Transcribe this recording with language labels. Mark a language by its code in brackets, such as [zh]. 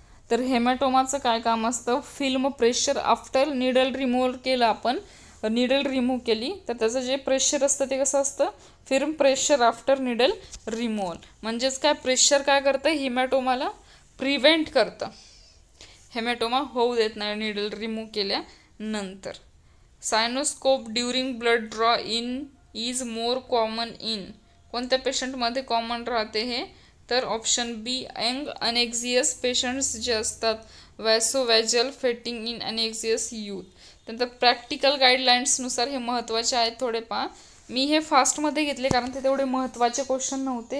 [mr] तर हेमॅटोमाचं काय काम असतं? [en] film pressure after needle remove [mr] केलं आपण, निडल रिमूव्ह केली तर त्याचं जे प्रेशर असतं ते कसं असतं? [en] Film pressure after needle removal. [mr] म्हणजेच काय? प्रेशर काय करतं? हेमॅटोमाला प्रिव्हेंट करतं, हेमॅटोमा होऊ देत नाही निडल रिमूव्ह केल्यानंतर. [en] Syncope during blood draw in is more common in. [mr] कोणत्या पेशंटमध्ये कॉमन राहते हे? तर ऑप्शन बी यंग अनेक्झियस पेशंट्स जे असतात, [en] Vasovagal fainting in anxious youth. [mr] त्यानंतर प्रॅक्टिकल गाईडलाईन्सनुसार हे महत्त्वाचे आहेत थोडे पहा. मी हे फास्टमध्ये घेतले कारण ते तेवढे महत्त्वाचे क्वेश्चन नव्हते.